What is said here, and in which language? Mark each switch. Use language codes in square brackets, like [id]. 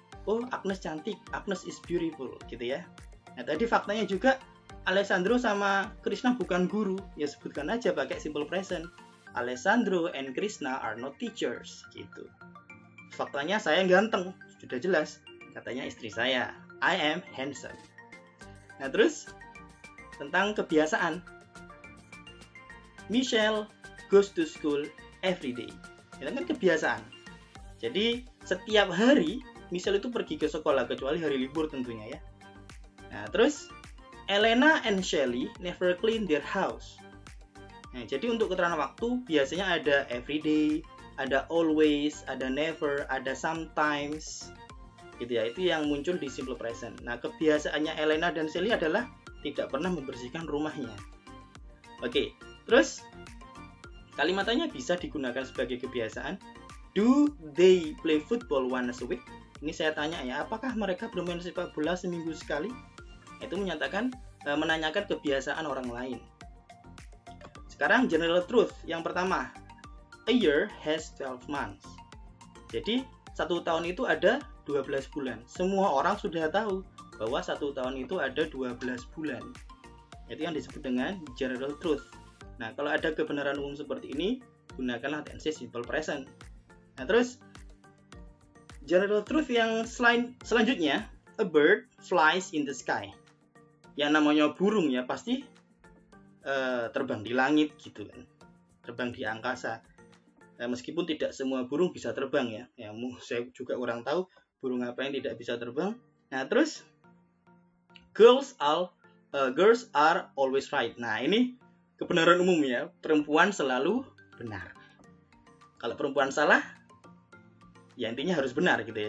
[id] Oh, Agnes cantik, [en] Agnes is beautiful, [id] gitu ya. Nah, tadi faktanya juga Alessandro sama Krishna bukan guru, ya sebutkan aja pakai simple present. [en] Alessandro and Krishna are not teachers, [id] gitu. Faktanya saya ganteng, sudah jelas. Katanya istri saya, [en] I am handsome. [id] Nah, terus tentang kebiasaan. [en] Michelle goes to school every day. [id] Itu kan kebiasaan. Jadi setiap hari Michelle itu pergi ke sekolah, kecuali hari libur tentunya ya. Nah, terus [en] Elena and Shelly never clean their house. [id] Nah, jadi untuk keterangan waktu biasanya ada everyday, ada always, ada never, ada sometimes, gitu ya. Itu yang muncul di simple present. Nah, kebiasaannya Elena dan Shelly adalah tidak pernah membersihkan rumahnya. Oke, terus kalimatnya bisa digunakan sebagai kebiasaan. [en] Do they play football once a week? [id] Ini saya tanya ya, apakah mereka bermain sepak bola seminggu sekali? Itu menanyakan kebiasaan orang lain. Sekarang general truth yang pertama, [en] a year has 12 months. [id] Jadi 1 tahun itu ada 12 bulan. Semua orang sudah tahu bahwa 1 tahun itu ada 12 bulan. Itu yang disebut dengan general truth. Nah, kalau ada kebenaran umum seperti ini, gunakanlah tense simple present. Nah, terus [en] general truth [id] yang selanjutnya, [en] a bird flies in the sky. [id] Yang namanya burung ya pasti terbang di langit gitu kan, terbang di angkasa. Meskipun tidak semua burung bisa terbang ya. Saya juga kurang tahu burung apa yang tidak bisa terbang. Nah, terus [en] girls are always right. [id] Nah, ini kebenaran umum ya, perempuan selalu benar. Kalau perempuan salah, ya intinya harus benar gitu ya.